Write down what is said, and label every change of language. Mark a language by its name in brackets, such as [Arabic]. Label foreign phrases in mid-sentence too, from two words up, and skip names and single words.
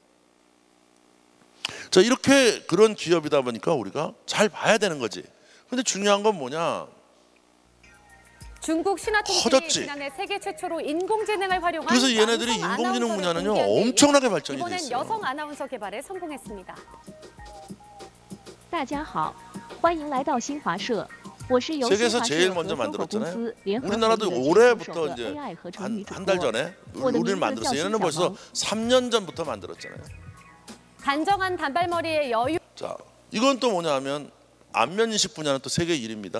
[Korean] 자, 이렇게 그런 기업이다 보니까 우리가 잘 봐야 되는 거지. 근데 중요한 건 뭐냐? 중국 신화통신이 지난해 세계 최초로 인공지능을 활용한 그래서 얘네들이 인공지능 분야는요 엄청나게 발전이 이번엔 됐어요. 여성 아나운서 개발에 성공했습니다. [Chinese] 大家好，欢迎来到新华社。 [Korean] 세계에서 제일 먼저 만들었잖아요. 우리나라도 올해부터 이제 한 달 전에 우리를 만들었어요. 얘네는 벌써 3년 전부터 만들었잖아요. 단정한 단발머리의 여유. 자, 이건 또 뭐냐면 안면 인식 분야는 또 세계 1위입니다.